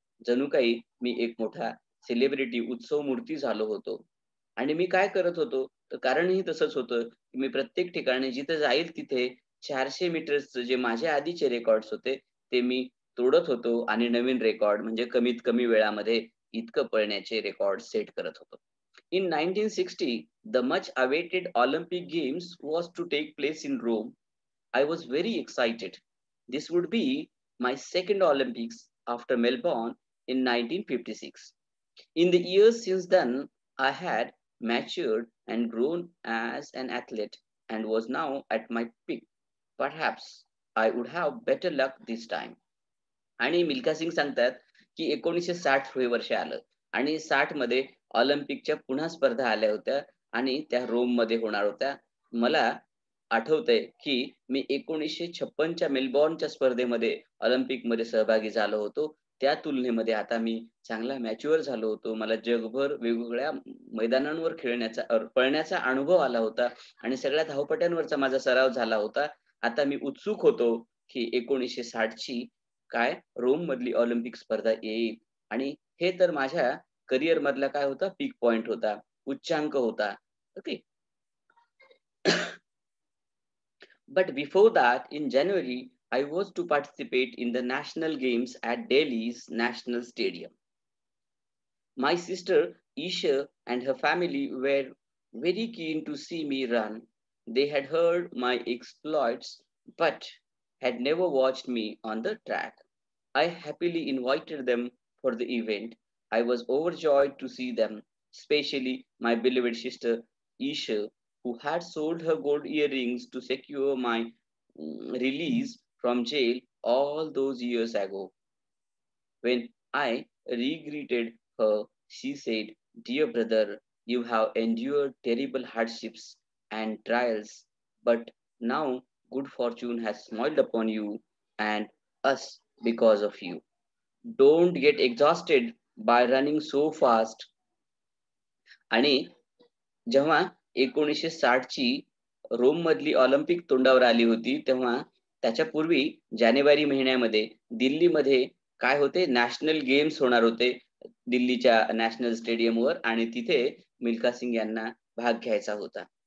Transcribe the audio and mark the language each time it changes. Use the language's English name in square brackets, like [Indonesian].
[Marathi] जणू काही मी एक मोठा सेलिब्रिटी उत्सव मूर्ती झालो होतो. आणि मी काय करत होतो, तर कारणही तसंच होतं की मी प्रत्येक ठिकाणी जिथे जाईल तिथे 400 मीटर्सचे जे माझे आधीचे रेकॉर्ड्स होते ते मी तोडत होतो आणि नवीन रेकॉर्ड म्हणजे कमीत कमी वेळामध्ये इतकं पळण्याचे रेकॉर्ड सेट करत होतो. [English] In 1960, the much awaited Olympic Games was to take place in Rome. I was very excited. This would be my second Olympics after Melbourne in 1956. In the years since then, I had matured and grown as an athlete and was now at my peak. Perhaps I would have better luck this time. [Marathi] आणि मिल्खा सिंग सांगतात की 1960 हे वर्ष आलं आणि 60 मध्ये ऑलिम्पिकच्या पुन्हा स्पर्धा आल्या होत्या आणि त्या रोम मध्ये होणार होत्या. मला आठवतंय की मी 1956च्या मेलबॉर्नच्या स्पर्धेमध्ये ऑलिम्पिक मध्ये सहभागी झालो होतो. त्या तुलनेमध्ये आता मी चांगला मॅच्युअर झालो होतो. मला जगभर वेगवेगळ्या मैदानांवर पळण्याचा अनुभव आला होता आणि सगळ्या धावपट्यांवरचा माझा सराव झाला होता. आता मी उत्सुक होतो की 1960 ची काय रोम मधली ऑलिम्पिक स्पर्धा येईल आणि हे तर माझ्या करिअर मधला काय होता, पीक पॉइंट होता, उच्चांक होता. Okay. [English] But before that, in January, I was to participate in the national games at Delhi's National Stadium. My sister Isha and her family were very keen to see me run. They had heard my exploits but had never watched me on the track. I happily invited them for the event. I was overjoyed to see them, especially my beloved sister Isha, who had sold her gold earrings to secure my release from jail all those years ago. When I re-greeted her, she said, "Dear brother, you have endured terrible hardships and trials, but now good fortune has smiled upon you and us because of you. Don't get exhausted by running so fast." [Marathi] आणि जेव्हा 1960 ची Rome मधली Olympic तोंडावर आली होती तेव्हा त्याच्यापूर्वी जानेवारी महिन्यामध्ये दिल्लीमध्ये काय होते, नॅशनल गेम्स होणार होते दिल्लीच्या नॅशनल स्टेडियमवर आणि तिथे मिल्खा सिंग यांना भाग घ्यायचा होता.